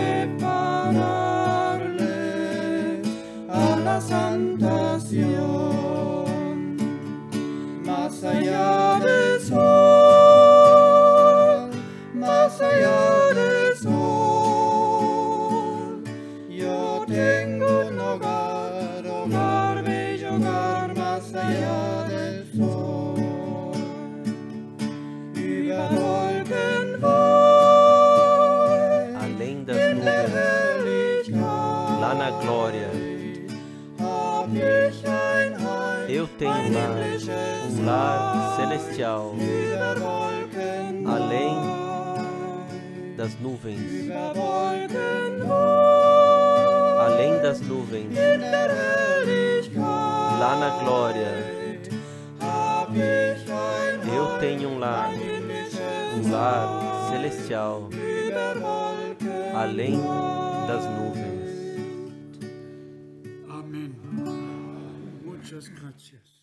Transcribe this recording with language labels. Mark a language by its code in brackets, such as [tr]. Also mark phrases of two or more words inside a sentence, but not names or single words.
[es] prepararles a la santación, más allá del sol, más allá del sol, yo tengo un hogar, hogar, bello hogar, más allá del sol. [de] Über Wolken weit, [pt] Além das [de] in der [pt] nuvens, [de] Herrlichkeit, [pt] lá na glória, [de] hab ich ein Heim, [pt] eu tenho [de] ein [pt] um [de] himmlisches [pt] lar [de] Reich. [pt] celestial. [de] Über Wolken [pt] Além [de] weit, [pt] das nuvens, [de] über Wolken weit, [pt] além das nuvens, [de] in der Herrlichkeit, [pt] lá na glória, [de] hab ich ein [pt] eu [de] Heim, [pt] tenho um lar lar celestial, [de] über Wolken [pt] além das nuvens. [es] Amén. Muchas gracias.